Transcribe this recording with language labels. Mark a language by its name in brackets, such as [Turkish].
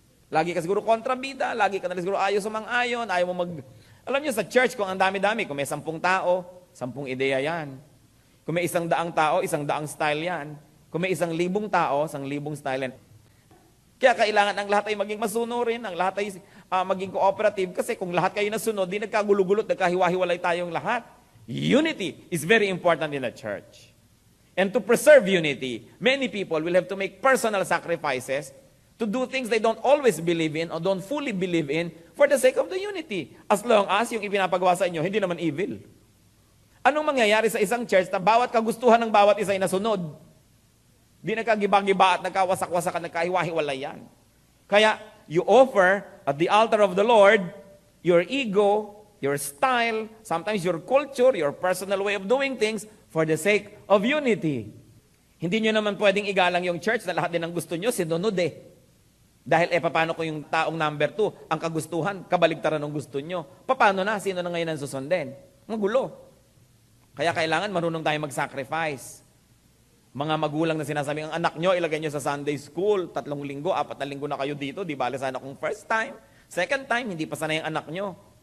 [Filipino] Lagi ka siguro kontrabida, lagi ka na siguro ayaw sa mga ayon, ayaw mo Alam niyo sa church, kung ang dami-dami, kung may 10 tao, 10 ideya yan. Kung may 100 tao, 100 style yan. Kung may 1,000 tao, 1,000 style yan. Kaya kailangan ang lahat ay maging masunurin, ang lahat ay maging cooperative, kasi kung lahat kayo nasunod, di nagkagulugulot, nagkahiwa-hiwalay tayong lahat. [English] Unity is very important in the church. And to preserve unity, many people will have to make personal sacrifices to do things they don't always believe in or don't fully believe in for the sake of the unity. As long as [Filipino] yung ipinapagawa sa inyo, hindi naman evil. Anong mangyayari sa isang church na bawat kagustuhan ng bawat isa ay nasunod? Di nagkagiba-giba at nagkawasak-wasak at nagkahiwa-hiwalay yan. [English] Kaya, you offer at the altar of the Lord your ego, your style, sometimes your culture, your personal way of doing things for the sake of unity. [Filipino] Hindi nyo naman pwedeng igalang yung church na lahat din ang gusto nyo, sinunod eh. Dahil paano ko yung taong number 2, ang kagustuhan, kabaligtaran ng gusto nyo. Paano na? Sino na ngayon ang susundin? Magulo. Kaya kailangan marunong tayo mag-sacrifice. Mga magulang na sinasabi, ang anak nyo, ilagay nyo sa Sunday school, 3 linggo, 4 na linggo na kayo dito, di bale sana kung first time, second time, hindi pa sana yung anak nyo.